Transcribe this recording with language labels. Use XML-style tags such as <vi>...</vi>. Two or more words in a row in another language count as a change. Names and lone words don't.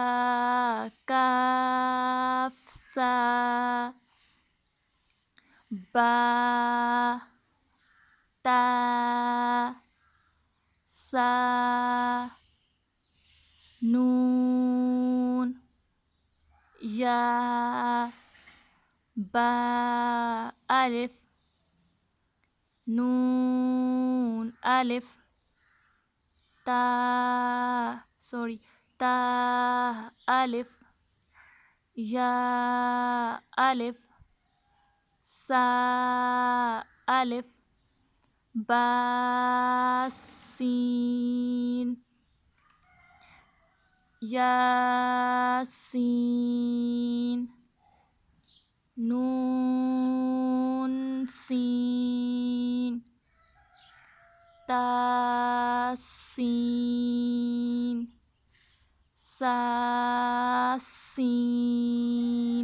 <ur>کاف، سا، با، تا، سا، نون، یا، با، الف، نون، الف، تا، الف، یا، الف، سا، الف، با، سین، یا، سین، نون، سین، تا، سین، سا، سین۔</ur>